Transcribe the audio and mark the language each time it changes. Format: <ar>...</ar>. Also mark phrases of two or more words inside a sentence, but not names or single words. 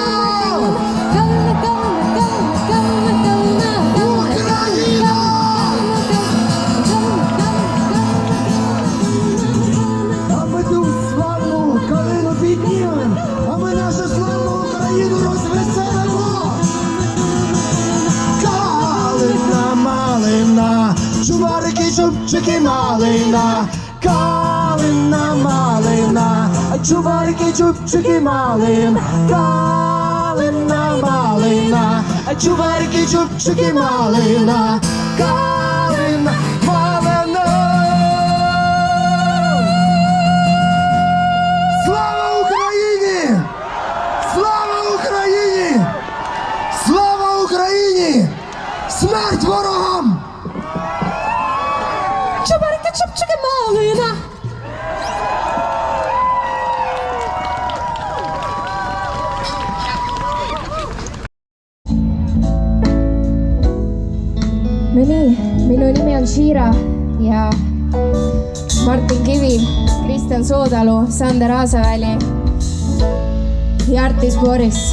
<uk>Україна! А ми ту славну калину піднімем, а ми нашу славну Україну розвеселимо. Калина, малина, чубарики, чубчики, малина. Калина, малина, чубарики, чубчики, малина. Калина, малина, чубарики, чубчики, малина. Калина, малина. Слава Україні! Слава Україні! Слава Україні! Смерть ворогам! Чубарики, чубчики, малина.</uk> <et>No nii, minu nimi on Shira ja Martin Kivi, Kristjan Soodalu, Sander Aasaväli ja Artis Boris.</et>